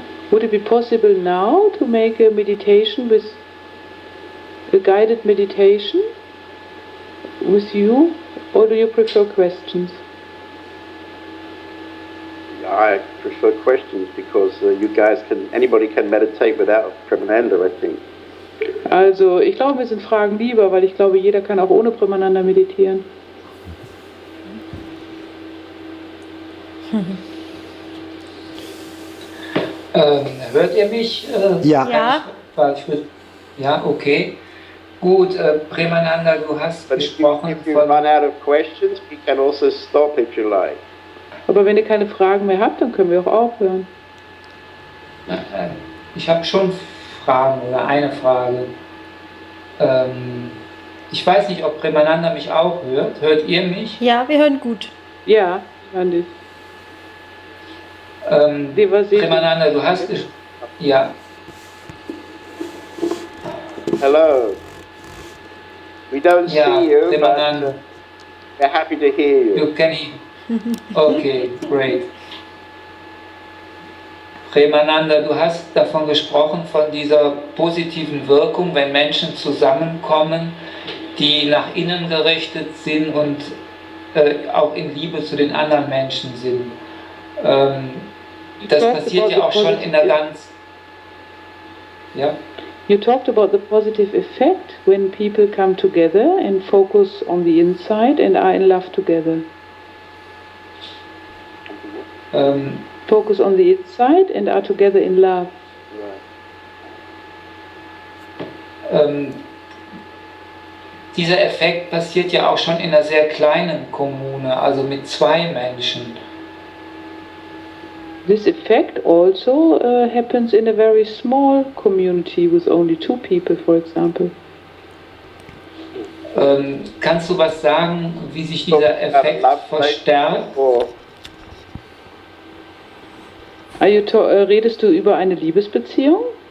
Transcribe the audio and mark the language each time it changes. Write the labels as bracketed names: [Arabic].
[English] Would it be possible now to make a meditation with a guided meditation with you, or do you prefer questions? I prefer questions because anybody can meditate without Premananda, I think. [German] Also, ich glaube, mir sind Fragen lieber, weil ich glaube, jeder kann auch ohne Premananda meditieren. Hört ihr mich? Ja. Ja, okay. Gut, Premananda, du hast [English] But [German] gesprochen [English] if you run out of questions, we can also stop if you like. [German] Aber wenn ihr keine Fragen mehr habt, dann können wir auch aufhören. Ich habe schon Fragen oder eine Frage. Ich weiß nicht, ob Premananda mich auch hört. Hört ihr mich? Ja, wir hören gut. Ja, Andi. Premananda, du hast... Ja. [English] Hello. We don't see you, Premananda. but we're happy to hear you. You can hear. Okay, great. [German] Premananda, du hast davon gesprochen, von dieser positiven Wirkung, wenn Menschen zusammenkommen, die nach innen gerichtet sind und auch in Liebe zu den anderen Menschen sind. Das passiert ja auch schon in der ganz... Ja? [English] You talked about the positive effect when people come together and focus on the inside and are in love together. Focus on the inside and are together in love. [German] Dieser Effekt passiert ja auch schon in einer sehr kleinen Kommune, also mit 2 Menschen. [English] This effect also happens in a very small community with only 2 people, for example. [German] Kannst du was sagen, wie sich dieser Effekt verstärkt? Redest du über eine Liebesbeziehung?